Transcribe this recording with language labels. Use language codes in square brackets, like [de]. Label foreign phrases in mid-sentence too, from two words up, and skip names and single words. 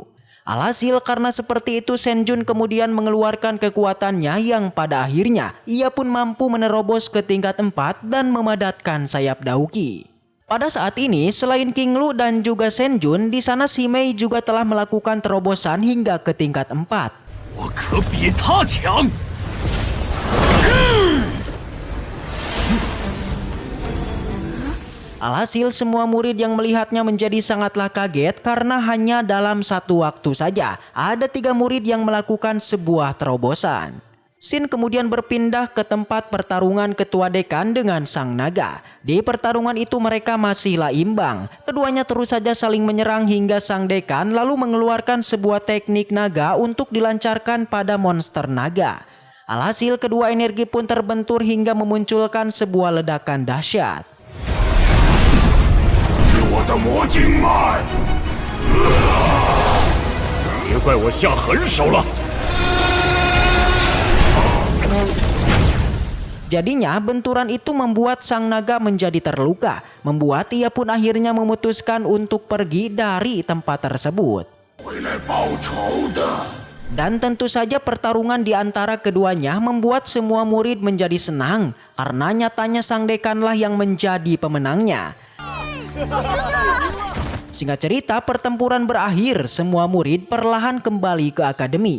[id] Alhasil karena seperti itu Shen Jun kemudian mengeluarkan kekuatannya yang pada akhirnya ia pun mampu menerobos ke tingkat 4 dan memadatkan sayap Dauki. Pada saat ini selain King Lu dan juga Shen Jun, di sana Si Mei juga telah melakukan terobosan hingga ke tingkat 4. [zh] 我可比他强。 [id] Alhasil semua murid yang melihatnya menjadi sangatlah kaget karena hanya dalam 1 waktu saja ada 3 murid yang melakukan sebuah terobosan. Shin kemudian berpindah ke tempat pertarungan ketua dekan dengan sang naga. Di pertarungan itu mereka masihlah imbang. Keduanya terus saja saling menyerang hingga sang dekan lalu mengeluarkan sebuah teknik naga untuk dilancarkan pada monster naga. Alhasil kedua energi pun terbentur hingga memunculkan sebuah ledakan dahsyat. [zh] 我的魔晶脉，别怪我下狠手了。 [id] Jadinya benturan itu membuat sang naga menjadi terluka, membuat ia pun akhirnya memutuskan untuk pergi dari tempat tersebut. [zh] 回来报仇的。 [id] Dan tentu saja pertarungan di antara keduanya membuat semua murid menjadi senang karena nyatanya sang dekanlah yang menjadi pemenangnya. Singkat cerita, pertempuran berakhir, semua murid perlahan kembali ke akademi.